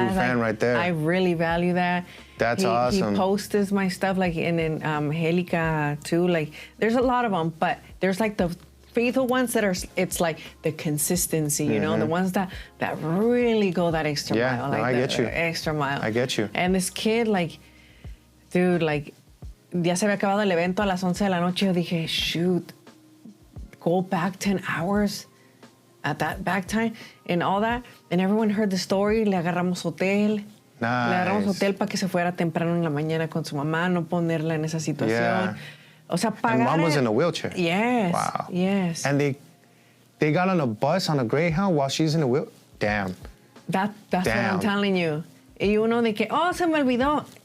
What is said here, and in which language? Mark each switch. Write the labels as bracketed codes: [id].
[en] a true fan right there. I really value that. That's awesome. He posts my stuff, like, and then Erika too. Like, there's a lot of them, but there's like the faithful ones that are, it's like the consistency, you know, the ones that really go that extra mile. Like I get you. Extra mile. I get you. And this kid, like, dude, like, [es] ya se había acabado el evento a las 11 de la noche. Yo dije, [en] shoot, go back 10 hours at that back time and all that. And everyone heard the story. [es] Le agarramos hotel. [en] Nice. [es] Le agarramos hotel para que se fuera temprano en la mañana con su mamá, no ponerla en esa situación. [en] Yeah. [es] O sea, pagar. [en] And mom was in a wheelchair. Yes. Wow. Yes. And they got on a bus on a Greyhound while she's in a wheelchair. Damn. That's what I'm telling you. [es] Y uno de que, oh, se me olvidó.